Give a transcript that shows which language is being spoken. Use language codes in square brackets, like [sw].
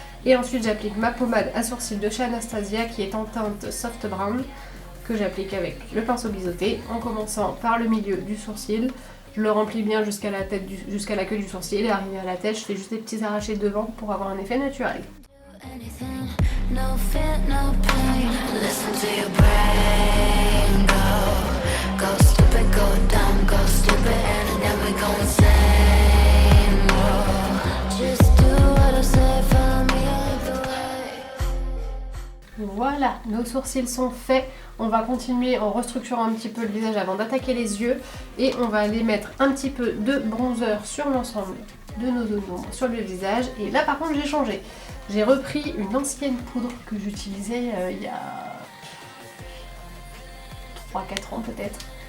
[fr] Et ensuite j'applique ma pommade à sourcils de chez Anastasia qui est en teinte soft brown que j'applique avec le pinceau biseauté en commençant par le milieu du sourcil. Je le remplis bien jusqu'à la queue du sourcil et arrivé à la tête je fais juste des petits arrachés devant pour avoir un effet naturel. [en] No fear, no pain. Listen to your brain go stupid, go dumb, go stupid, and then we go insane. Just do what I say, follow me all the way. [fr] Voilà, nos sourcils sont faits. On va continuer en restructurant un petit peu le visage avant d'attaquer les yeux et on va aller mettre un petit peu de bronzer sur l'ensemble de nos zones d'ombre sur le visage. Et là par contre j'ai changé. J'ai repris une ancienne poudre que j'utilisais il y a 3-4 ans peut-être.